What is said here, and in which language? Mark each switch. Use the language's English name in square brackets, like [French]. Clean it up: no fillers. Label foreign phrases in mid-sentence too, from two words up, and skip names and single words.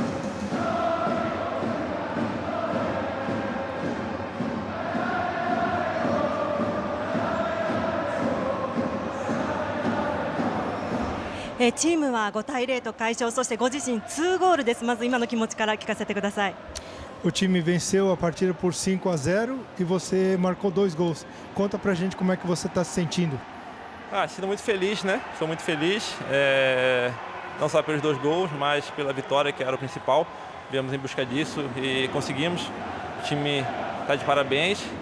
[Japanese] チームは5対0と快勝、そしてご自身2ゴールです。まず今の気持ちから聞かせてください。 [Portuguese] O time venceu a partida por 5-0 e você marcou 2 gols. Conta pra gente como é que você está se sentindo. Sinto muito feliz, né? Estou muito feliz, não só pelos 2 gols, mas pela vitória, que era o principal. Viemos em busca disso e conseguimos. O time está de parabéns, né?